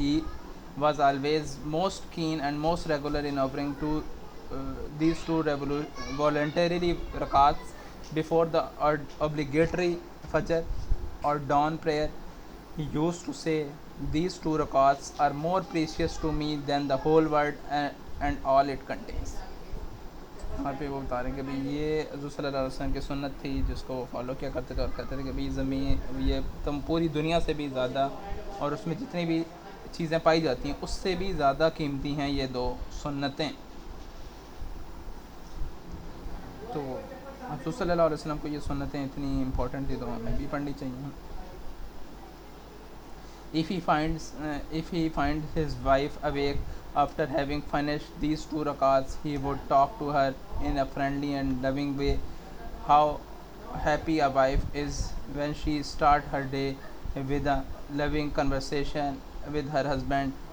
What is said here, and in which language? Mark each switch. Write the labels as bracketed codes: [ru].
[en] He was always most keen and most regular in offering to these two voluntary rakats before the obligatory fajr or dawn prayer. He used to say, these two rakats are more precious to me than the whole world and all it contains. [hi] वहाँ पे वो बता रहे हैं कि भाई ये हज़रत सल्लल्लाहु अलैहि वसल्लम की सुन्नत थी जिसको वो फॉलो किया करते थे, और कहते थे कि भाई ज़मीन ये तुम पूरी दुनिया से भी ज़्यादा और उसमें जितनी भी चीज़ें पाई जाती हैं उससे भी ज़्यादा कीमती हैं ये दो सुन्नतें। तो हज़रत सल्लल्लाहु अलैहि वसल्लम को ये सुन्नतें इतनी इम्पोर्टेंट थी तो हमें भी पढ़नी चाहिए। [en] If he finds his wife awake after having finished these two rakats, he would talk to her in a friendly and loving way. How happy a wife is when she starts her day with a loving conversation with her husband.